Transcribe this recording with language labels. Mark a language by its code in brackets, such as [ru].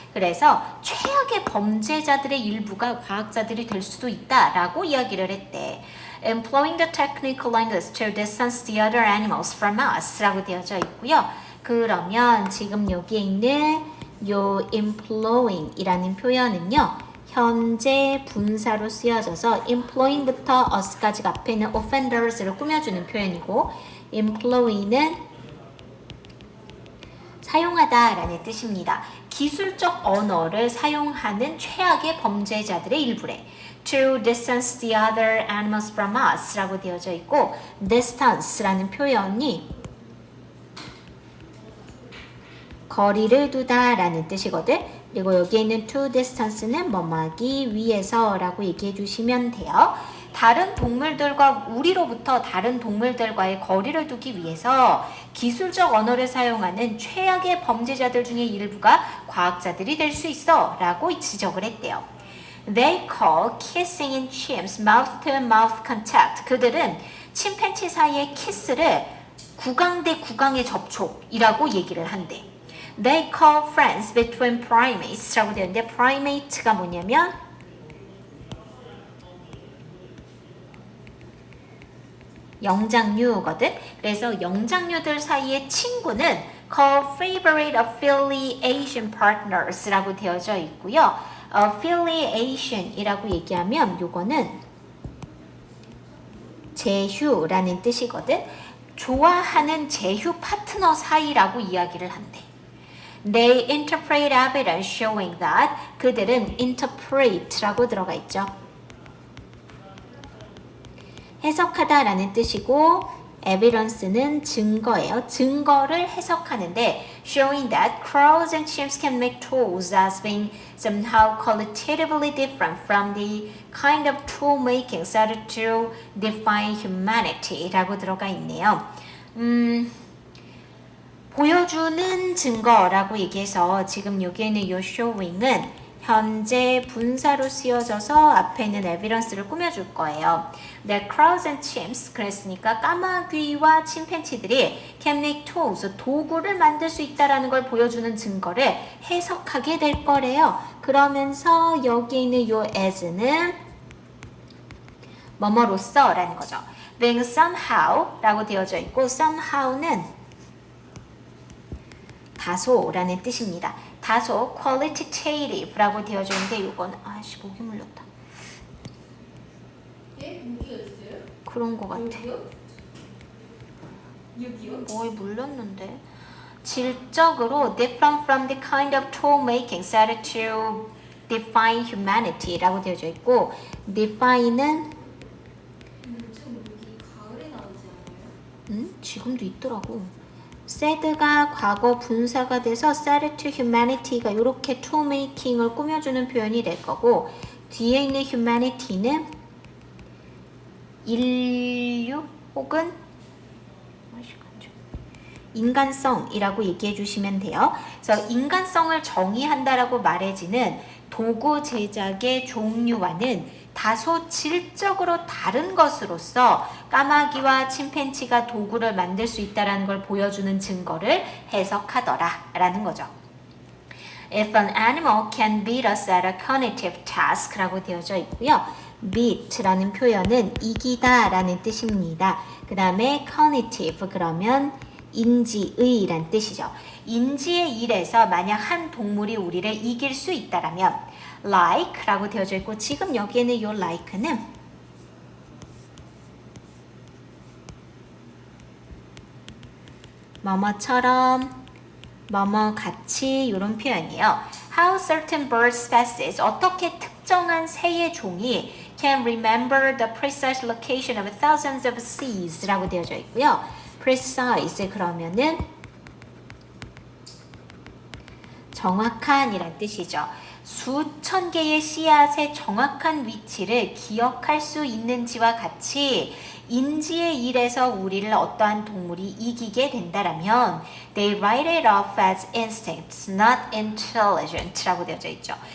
[ko] 그래서 최악의 범죄자들의 일부가 과학자들이 될 수도 있다라고 이야기를 했대. [en] Employing the technical language to distance the other animals from us 라고 [ko] 되어져 있고요. 그러면 지금 여기에 있는 요 employing 이라는 표현은요. 현재 분사로 쓰여져서 employing부터 us까지가 앞에 있는 offenders를 꾸며주는 표현이고 employ는 사용하다라는 뜻입니다. 기술적 언어를 사용하는 최악의 범죄자들의 일부래. [en] to distance the other animals from us [ko] 라고 되어져 있고 distance라는 표현이 거리를 두다 라는 뜻이거든. 그리고 여기에 있는 to distance는 뭐뭐하기 위해서 라고 얘기해 주시면 돼요. 다른 동물들과 우리로부터 다른 동물들과의 거리를 두기 위해서 기술적 언어를 사용하는 최악의 범죄자들 중에 일부가 과학자들이 될 수 있어 라고 지적을 했대요. [en] They call kissing in chimps mouth-to-mouth contact. [ko] 그들은 침팬치 사이의 키스를 구강 대 구강의 접촉이라고 얘기를 한대. [en] They call friends between primates라고 [ko] 되는데 primate가 뭐냐면 영장류거든. 그래서 영장류들 사이의 친구는 [en] called favorite affiliation partners [ko] 라고 되어져 있고요. affiliation이라고 얘기하면 요거는 제휴라는 뜻이거든. 좋아하는 제휴 파트너 사이라고 이야기를 한대. [en] They interpret evidence showing that [ko] 그들은 interpret라고 들어가 있죠. 해석하다라는 뜻이고 evidence는 증거예요. [en] 증거를 해석하는데 showing that crows and chimps can make tools as being somehow qualitatively different from the kind of tool making started to define humanity라고 [ko] 들어가 있네요. 보여주는 증거라고 얘기해서 지금 여기에는 이 showing은 현재 분사로 쓰여져서 앞에는 evidence를 꾸며줄 거예요. [en] The crows and chimps [ko] 그랬으니까 까마귀와 침팬치들이 [en] can make tools [ko] 도구를 만들 수 있다라는 걸 보여주는 증거를 해석하게 될 거래요. 그러면서 여기에 있는 요 as는 뭐뭐로써 라는 거죠. [en] being somehow [ko] 라고 되어져 있고 somehow는 다소라는 뜻입니다. 다소 qualitative라고 되어져 있는데 이거는 아씨 목이 물렸다. 예? 무기가 있어요? 그런 거 같아. 여기요? 뭐에 물렸는데 질적으로 [en] different from the kind of tool making started to define humanity라고 [ko] 되어져 있고 [en] define는 [ko] 참 여기 가을에 나오지 않아요? 지금도 있더라고. said가 과거 분사가 돼서 [en] started to humanity [ko] 가 이렇게 tool making을 꾸며주는 표현이 될 거고 뒤에 있는 humanity는 인류 혹은 인간성이라고 얘기해 주시면 돼요. 그래서 인간성을 정의한다라고 말해지는 도구 제작의 종류와는 다소 질적으로 다른 것으로서 까마귀와 침팬치가 도구를 만들 수 있다는 걸 보여주는 증거를 해석하더라 라는 거죠. [en] If an animal can beat us at a cognitive task 라고 [ko] 되어져 있고요. beat라는 표현은 이기다 라는 뜻입니다. 그 다음에 cognitive 그러면 인지의란 뜻이죠. 인지의 일에서 만약 한 동물이 우리를 이길 수 있다라면 like라고 되어져 있고 지금 여기에는 이 like는 뭐뭐처럼 뭐뭐같이 이런 표현이에요. [en] How certain bird species [ko] 어떻게 특정한 새의 종이 [en] can remember the precise location of thousands of seeds 라고 [ko] 되어져 있고요. precise 그러면은 정확한 이란 뜻이죠. 수천 개의 씨앗의 정확한 위치를 기억할 수 있는지와 같이 인지의 일에서 우리를 어떠한 동물이 이기게 된다라면 [en] they write it off as instincts, not intelligent [ko] 라고 되어져 있죠.